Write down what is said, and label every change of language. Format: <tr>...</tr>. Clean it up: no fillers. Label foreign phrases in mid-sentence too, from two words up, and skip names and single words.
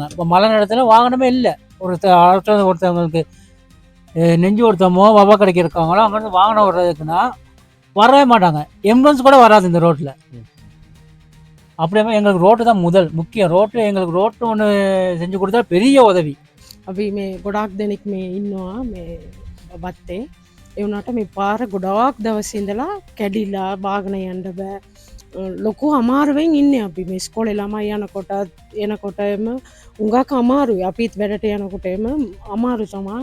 <ta>இப்போ மழை நேரத்தில் வாகனமே இல்லை. ஒருத்தவங்களுக்கு நெஞ்சு ஒருத்தமோ வவா கிடைக்கிறவங்களோ அங்கேருந்து வாகனம் வர்றதுக்குன்னா வரவே மாட்டாங்க. எம்புலன்ஸ் கூட வராது இந்த ரோட்டில். அப்படியே எங்களுக்கு ரோட்டு தான் முக்கியம். எங்களுக்கு ரோட்டு ஒன்று செஞ்சு கொடுத்தா பெரிய உதவி.</ta> <si>අපි මේ ගොඩාක් දෙනෙක් මේ ඉන්නවා මේ බත්තේ. ඒ වුණාට මේ පාර ගොඩාක් දවස් ඉඳලා කැඩිලා බාගෙන යන්න බෑ. ලොකු අමාරුවෙන් ඉන්නේ අපි මේ ඉස්කෝලේ ළමයි එනකොටම උඟක් අමාරුයි. අපිත් වැඩට යනකොටම අමාරු තමයි.</si>